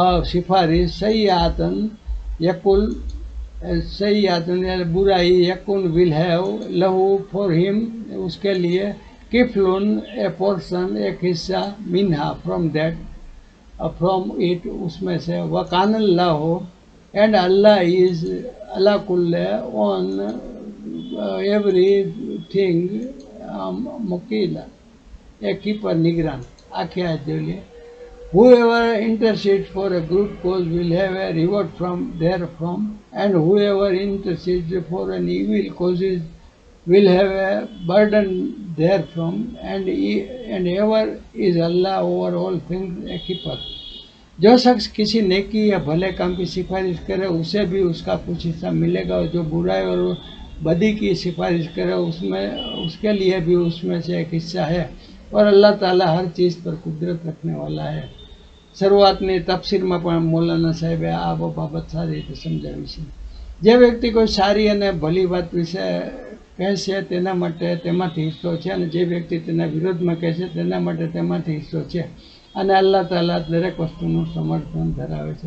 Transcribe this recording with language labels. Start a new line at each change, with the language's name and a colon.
Hindi: सिफारिश, सैयातन यकुल सैयातन बुराई, यकुन
English: will have
Hindi: लहू
English: for him
Hindi: उसके लिए, किफलुन
English: a portion
Hindi: एक हिस्सा, मिन्हा
English: from that from it
Hindi: उसमें से,
Arabic: वकान अल्लाह
English: and Allah is
Arabic: अला कुल्ले
English: on everything
Hindi: मुकीला, एक ही पर निगरान। आख्या है
English: whoever intercedes for a good cause will have a reward from therefrom, and whoever intercedes for an evil cause will have a burden therefrom, and ever is Allah over all things a keeper।
Hindi: जो शख्स किसी नेकी या भले काम की सिफारिश करे उसे भी उसका कुछ हिस्सा मिलेगा, और जो बुराई और बदी की सिफारिश करे उसके लिए भी उसमें से एक हिस्सा है, और अल्लाह ताला हर चीज़ पर कुदरत रखने वाला है।
Gujarati: શરૂઆતની તફસીરમાં પણ મૌલાના સાહેબે આ બાબત સારી રીતે સમજાવી છે। જે વ્યક્તિ કોઈ સારી અને ભલી વાત વિશે કહેશે તેના માટે તેમાંથી હિસ્સો છે, અને જે વ્યક્તિ તેના વિરોધમાં કહેશે તેના માટે તેમાંથી હિસ્સો છે, અને અલ્લાહ તાલા દરેક વસ્તુનું સમર્થન ધરાવે છે।